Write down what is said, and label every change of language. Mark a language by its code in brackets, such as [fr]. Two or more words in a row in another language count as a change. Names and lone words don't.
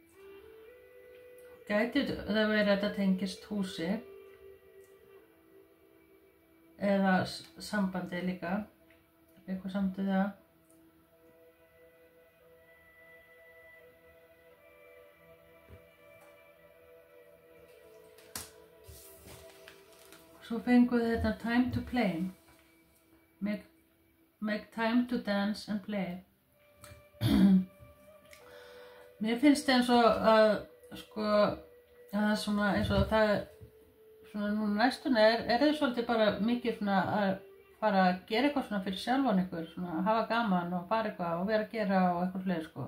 [is] Gæti það verið að þetta tengist húsi eða sambandi líka, eitthvað samtidig það. Svo fengu þetta [en] time to play, make time to dance and play. [is] Mér finnst eins og að, sko, að það er svona eins og það, svona núna næstunni þið svolítið bara mikið svona að fara að gera eitthvað svona fyrir sjálfan ykkur, svona að hafa gaman og fara eitthvað og vera að gera og eitthvað fleiri, sko.